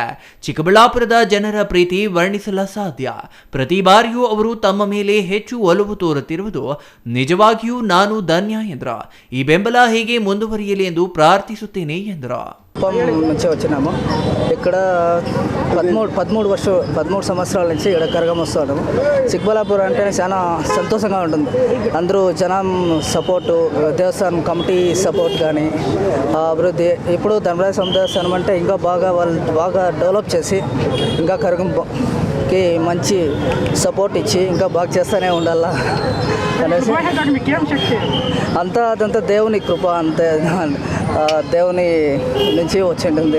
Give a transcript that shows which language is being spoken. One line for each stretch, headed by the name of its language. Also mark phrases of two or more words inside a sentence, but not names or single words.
Kannada: ಚಿಕ್ಕಬಳ್ಳಾಪುರದ ಜನರ ಪ್ರೀತಿ ವರ್ಣಿಸಲ ಸಾಧ್ಯ. ಪ್ರತಿ ಬಾರಿಯೂ ಅವರು ತಮ್ಮ ಮೇಲೆ ಹೆಚ್ಚು ಒಲವು ತೋರುತ್ತಿರುವುದು ನಿಜವಾಗಿಯೂ ನಾನು ಧನ್ಯ ಎಂದ್ರ. ಈ ಬೆಂಬಲ ಹೀಗೆ ಮುಂದುವರಿಯಲಿ ಎಂದು ಪ್ರಾರ್ಥಿಸುತ್ತೇನೆ ಎಂದ್ರ.
Telugu: నుంచి వచ్చినాము. ఇక్కడ 13 సంవత్సరాల నుంచి ఇక్కడ కరగం వస్తున్నాము. చిక్కబళ్ళాపూర్ అంటే చాలా సంతోషంగా ఉంటుంది. అందరూ జనం సపోర్టు, దేవస్థానం
English: committee support
Telugu: కానీ అభివృద్ధి, ఇప్పుడు ధర్మరాయ స్వామి దేవస్థానం అంటే ఇంకా బాగా డెవలప్ చేసి ఇంకా కరగంకి మంచి సపోర్ట్ ఇచ్చి ఇంకా బాగా చేస్తూనే ఉండాలా అనేసి అదంతా దేవుని కృప, అంతే దేవుని నుంచి వచ్చి ఉంటుంది.